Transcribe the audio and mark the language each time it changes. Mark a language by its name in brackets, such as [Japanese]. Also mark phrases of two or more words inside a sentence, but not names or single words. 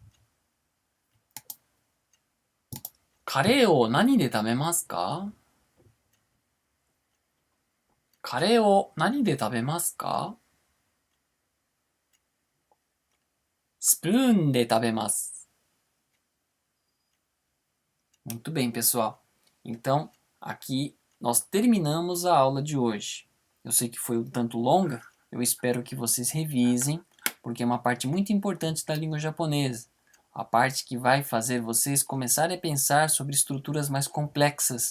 [Japanese] カレーを何で食べますか？カレーを何で食べますか？スプーンで食べます。 [Portuguese] Muito bem, pessoal. Então, aqui nós terminamos a aula de hoje. Eu sei que foi um tanto longa, eu espero que vocês revisem, porque é uma parte muito importante da língua japonesa. A parte que vai fazer vocês começarem a pensar sobre estruturas mais complexas.